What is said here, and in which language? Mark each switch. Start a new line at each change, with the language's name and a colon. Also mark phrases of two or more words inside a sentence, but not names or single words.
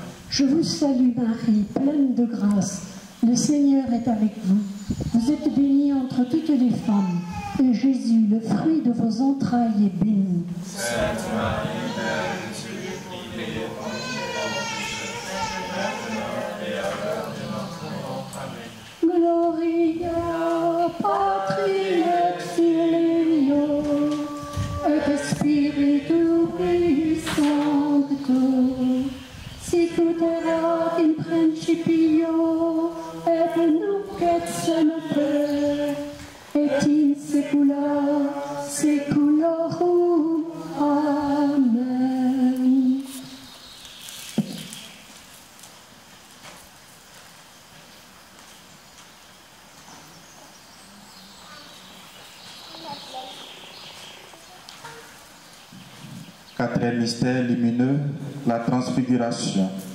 French: Je vous salue Marie, pleine de grâce. Le Seigneur est avec vous. Vous êtes bénie entre toutes les femmes, et Jésus, le fruit de vos entrailles, est béni. Sainte Marie, Mère de Dieu, priez pour nous pauvres pécheurs, maintenant et à l'heure
Latin: Maria, Patri et Filio, et Spiritus Sancto, sicut erat in principio, et nunc et semper, et in saecula saeculorum. Amen.
French: Quatrième mystère lumineux, la transfiguration.